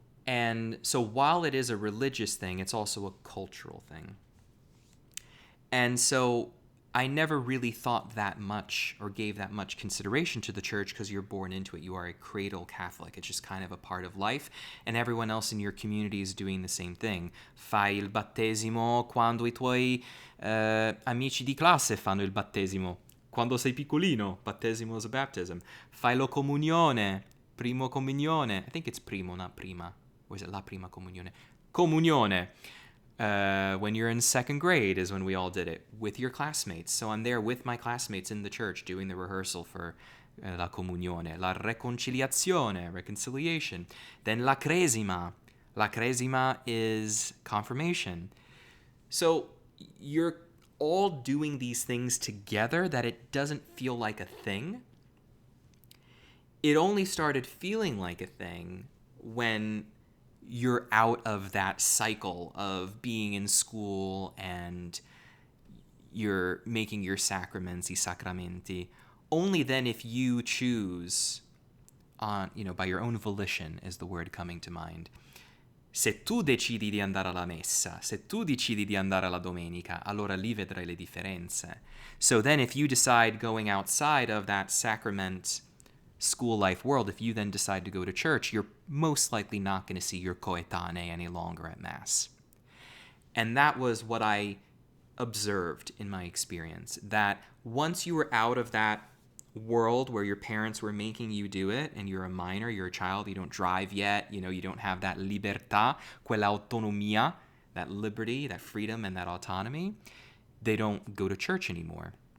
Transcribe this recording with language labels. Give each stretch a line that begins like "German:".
English: And so while it is a religious thing, it's also a cultural thing. And so I never really thought that much or gave that much consideration to the church because you're born into it. You are a cradle Catholic. It's just kind of a part of life. And everyone else in your community is doing the same thing.
Italian: Fai il battesimo quando I tuoi amici di classe fanno il battesimo. Quando sei piccolino, battesimo
English: is a baptism.
Italian: Fai la comunione, primo comunione.
English: I think it's primo, not prima. Or is it la prima comunione?
Italian: Comunione.
English: When you're in second grade is when we all did it with your classmates. So I'm there with my classmates in the church doing the rehearsal for
Italian: la comunione, la reconciliazione,
English: reconciliation. Then la cresima. La cresima is confirmation. So you're all doing these things together that it doesn't feel like a thing. It only started feeling like a thing when you're out of that cycle of being in school and you're making your sacraments, I sacramenti. Only then if you choose on, by your own volition is the word coming to mind.
Italian: Se tu decidi di andare alla messa, se tu decidi di andare alla domenica, allora lì vedrai le differenze.
English: So then if you decide going outside of that sacrament school life world, if you then decide to go to church, you're most likely not going to see your coetanei any longer at Mass. And that was what I observed in my experience, that once you were out of that world where your parents were making you do it, and you're a minor, you're a child, you don't drive yet, you don't have that
Italian: libertà, quella autonomia,
English: that liberty, that freedom, and that autonomy, they don't go to church anymore.